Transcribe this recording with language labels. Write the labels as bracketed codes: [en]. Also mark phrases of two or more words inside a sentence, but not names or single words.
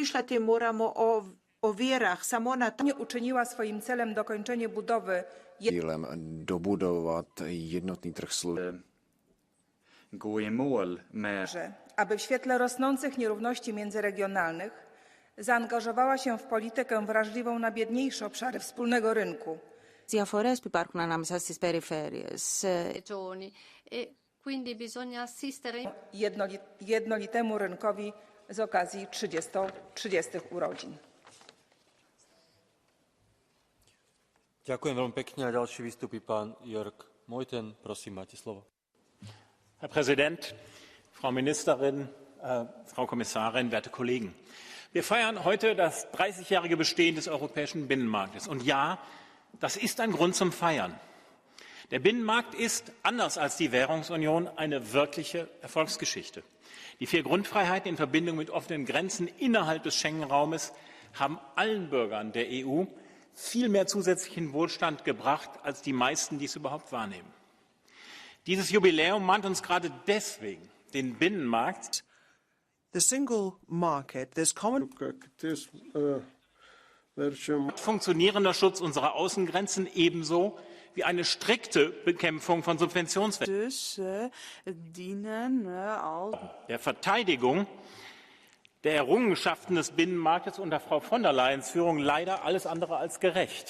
[pl] Nie uczyniła swoim celem dokończenie budowy [cs] dobudovat jednotný trh služeb. [pl] Aby w świetle rosnących nierówności międzyregionalnych zaangażowała się w politykę wrażliwą na biedniejsze obszary wspólnego rynku. [el] Διαφορές που υπάρχουν ανάμεσα στις περιφέρειες. [it] Quindi bisogna assistere [pl] jednolitemu rynkowi z okazji 30 urodzin. [sk] Ďakujem veľmi pekne a ďalší vystúpi pán Jörg Meuthen. Prosím, máte slovo. [de] Herr Präsident, Frau Ministerin, Frau Kommissarin, werte Kollegen. Wir feiern heute das 30-jährige Bestehen des europäischen Binnenmarktes. Und ja, das ist ein Grund zum Feiern. Der Binnenmarkt ist, anders als die Währungsunion, eine wirkliche Erfolgsgeschichte. Die 4 Grundfreiheiten in Verbindung mit offenen Grenzen innerhalb des Schengen-Raumes haben allen Bürgern der EU viel mehr zusätzlichen Wohlstand gebracht, als die meisten dies überhaupt wahrnehmen. Dieses Jubiläum mahnt uns gerade deswegen, den Binnenmarkt, [en] the single market, this common [de] funktionierender Schutz unserer Außengrenzen ebenso wie eine strikte Bekämpfung von Subventionswettbewerb, der Verteidigung der Errungenschaften des Binnenmarktes unter Frau von der Leyens Führung leider alles andere als gerecht.